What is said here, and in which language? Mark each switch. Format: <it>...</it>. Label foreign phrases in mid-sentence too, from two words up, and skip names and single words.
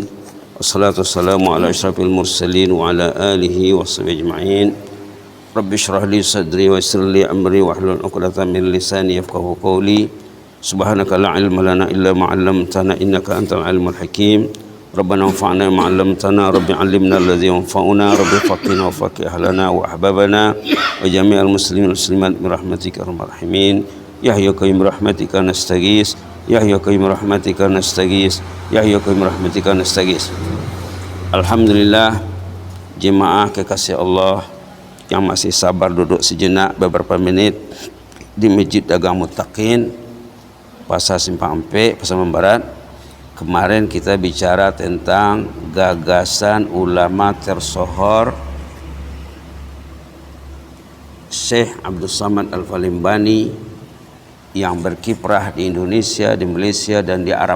<ar>والصلاة والسلام على أشرف المرسلين وعلى آله وصحبه أجمعين. رب اشرح لي صدري ويسر لي أمري واحلل عقدة من لساني يفقهوا قولي. سبحانك لا علم لنا إلا ما علمتنا إنك أنت العليم الحكيم. ربنا انفعنا ما علمتنا، رب علمنا الذي ينفعنا، رب فقهنا وفقه أهلنا وأحبابنا وجميع المسلمين مسلمات برحمتك أرحم الراحمين. يا حي قيوم رحمتك نستغيث، يا حي قيوم رحمتك نستغيث، يا حي قيوم رحمتك نستغيث.</ar> <id>Alhamdulillah, jemaah kekasih Allah yang masih sabar duduk sejenak beberapa menit di Masjid Dagang Muttaqin Pasar Simpang Ampe, Pasaman Barat. Kemarin kita bicara tentang gagasan ulama tersohor Syekh Abdul Samad Al-Falimbani yang berkiprah di Indonesia, di Malaysia, dan di Arab.</id>